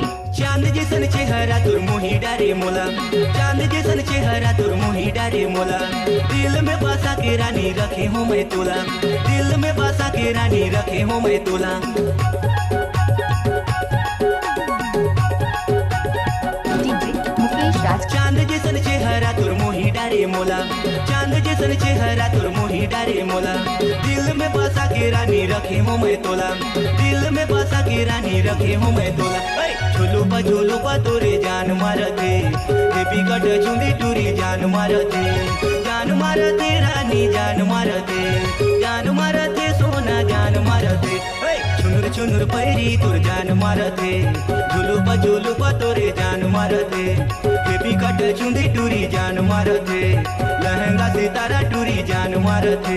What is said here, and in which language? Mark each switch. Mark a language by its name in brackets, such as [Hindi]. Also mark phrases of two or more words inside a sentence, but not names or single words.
[Chhattisgarhi] चांद जैसन चेहरा तोर मोही डारे मोला, चांद जैसन चेहरा तोर मोही डारे मोला। दिल में बसा के रानी रखे हूँ मैं तोला, दिल में बसा के रानी रखे हूँ मैं तोला। डीजे मुकेश राज। चांद जैसन चेहरा तोर मोही डारे मोला, चांद जैसन चेहरा तोर मोही डारे मोला। दिल में बसा के रानी रखे हूँ मैं तोला, दिल में बसा के रानी रखे हूँ मैं तोला। झुलुपा तोरे जान मारते, [English] baby cut [Chhattisgarhi] चुंदी टूरी जान मारते रानी जान मारते सोना जान मारते। चुनुर पैरी तोर जान मारते, झुलुपा तोरे जान मारते। [English] baby cut [Chhattisgarhi] चुंदी टूरी जान मारते, लहंगा सितारा टूरी जान मारते।